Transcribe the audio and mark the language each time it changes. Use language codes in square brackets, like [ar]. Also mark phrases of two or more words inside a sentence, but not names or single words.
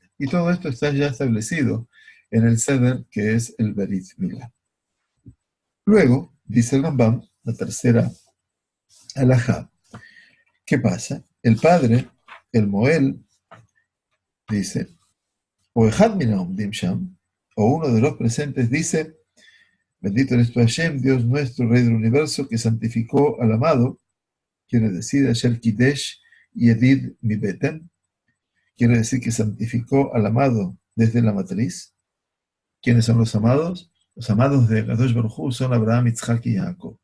[es] Y todo esto está ya establecido en el Seder, que es el [he] ברית מילה. [es] Luego, dice el Rambam, la tercera alajá, ¿qué pasa? El padre, el Moel, dice, [he] או אחד מן העומדים שם, [es] o uno de los presentes dice, bendito eres tú Hashem, Dios nuestro, Rey del universo, que santificó al amado, quiere decir, [he] אשר קידש ידיד מ בטן, [es] quiere decir que santificó al amado desde la matriz. ¿Quiénes son los amados? Los amados de [he] קדוש ברוך הוא [es] son Abraham, Yitzhak y Jacob.